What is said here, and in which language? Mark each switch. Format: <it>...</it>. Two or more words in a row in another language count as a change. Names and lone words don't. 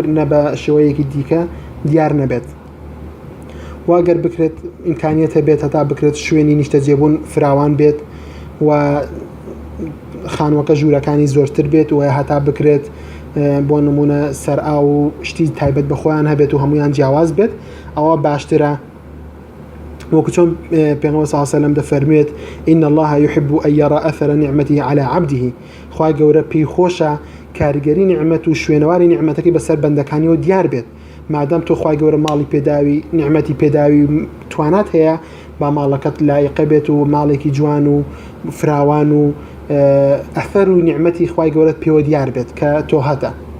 <ckb>نە بە شێوەیەکی دیکە دیار نەبێت واگەر بکرێت ئیمکانیەتە بێت هەتا بکرێت شوێنی نیشتەجێبوون فراوان بێت و خانووەکە ژوورەکانی زۆرتر بێت و هەتا بکرێت بۆ نمونە سەرئا و شتی تایبەت بە خۆیان هەبێت و هەمویان جیاواز بێت ئەوە باشترە وەکو چۆن پێغەمبەر</ckb> <ar>صلی الله علیه و سلم</ar> <ckb>دەفەرمێت</ckb> <ar>إن الله يحب أن يرى أثر نعمته على عبده</ar> <ckb>خوای گەورە پێی خۆشە کاریگەری نیعمەت و شوێنەواری نیعمەتەکەی بەسەر بەندەکانیەوە دیار بێت مادام تۆ خوای گەورە ماڵی پێداوی نیعمەتی پێداوی توانات هەیە با ماڵەکەت لایقە بێت و ماڵێکی جوان و فراوان و ئەثەر و نیعمەتی خوای گەورەت پێوە دیار بێت کە تۆ هەتە</ckb>